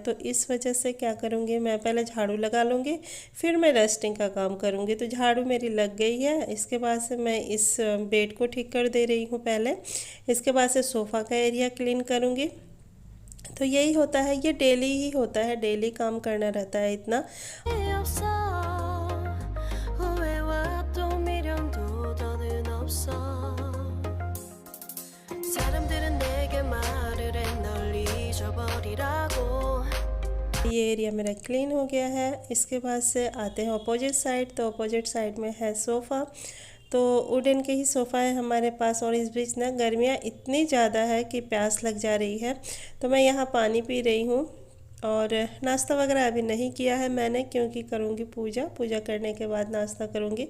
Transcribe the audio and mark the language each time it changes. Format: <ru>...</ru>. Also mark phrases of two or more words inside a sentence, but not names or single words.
<hi>तो इस वजह से क्या करूँगी, मैं पहले झाड़ू लगा लूँगी, फिर मैं डस्टिंग का काम करूँगी। तो झाड़ू मेरी लग गई है, इसके बाद से मैं इस बेड को ठीक कर दे रही हूँ पहले। इसके बाद से सोफ़ा का</hi> <en>area clean</en> <hi>करूँगी। तो यही होता है, ये डेली ही होता है, डेली काम करना रहता है इतना।</hi> <ko>없어 후회와 또 미련도 더는 없어 사람들은 내게 말을 해 널 잊어버리라고</ko> <hi>ये एरिया मेरा क्लीन हो गया है। इसके बाद से आते हैं</hi> <en>opposite side,</en> <hi>तो</hi> <en>opposite side</en> <hi>में है सोफ़ा। तो वुडन के ही सोफ़ा है हमारे पास और इस बीच ना गर्मियाँ इतनी ज़्यादा है कि प्यास लग जा रही है, तो मैं यहाँ पानी पी रही हूँ। और नाश्ता वगैरह अभी नहीं किया है मैंने, क्योंकि करूँगी पूजा करने के बाद नाश्ता करूँगी।</hi>